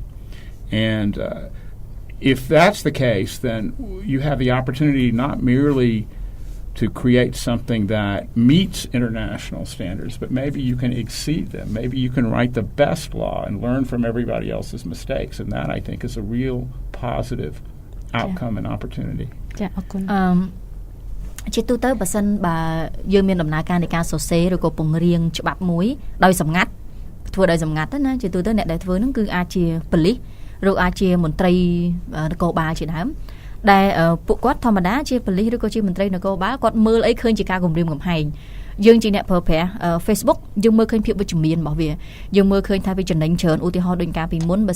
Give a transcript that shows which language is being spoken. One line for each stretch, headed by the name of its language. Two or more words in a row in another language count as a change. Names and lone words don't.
English: And if that's the case, then you have the opportunity not merely to create something that meets international standards, but maybe you can exceed them. Maybe you can write the best law and learn from everybody else's mistakes. And that, I think, is a real positive outcome and opportunity.
Khmer: ចាអរគុណ ជាទូទៅបើសិនបើយើងមានដំណើរការនៃការសរសេរឬក៏ពង្រៀងច្បាប់មួយដោយសម្ងាត់ធ្វើដោយសម្ងាត់ណាជាទូទៅអ្នកដែលធ្វើហ្នឹងគឺអាចជាប៉ូលីសឬអាចជាមន្ត្រីនគរបាលជាដើមដែលពួកគាត់ធម្មតាជាប៉ូលីសឬក៏ជាមន្ត្រីនគរបាលគាត់មើលអីឃើញជាការគំរាមកំហែងយើងជាអ្នកប្រើប្រាស់ Facebook យើងមើលឃើញភាពវិជ្ជមានរបស់វាយើងមើលឃើញថាវាចំណេញច្រើនឧទាហរណ៍ដូចការពីមុនបើសិ